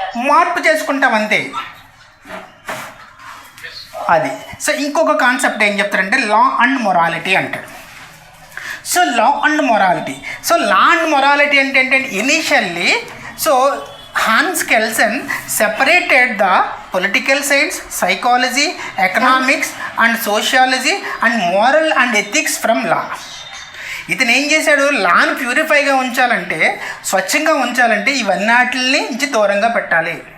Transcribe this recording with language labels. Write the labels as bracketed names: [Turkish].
[Telugu] మార్పు చేసుకుంటాం అంతే అది. సో ఇంకొక కాన్సెప్ట్ ఏం చెప్తారంటే లా అండ్ మొరాలిటీ అంటాడు. [English] So law and morality. So law and morality అంటే initially so Hans Kelsen separated the political science, psychology, economics and sociology and moral and ethics from law. [Telugu] ఇతను ఏం చేశాడు, లాను ప్యూరిఫైగా ఉంచాలంటే, స్వచ్ఛంగా ఉంచాలంటే ఇవన్నిటిని నుంచి దూరంగా పెట్టాలి.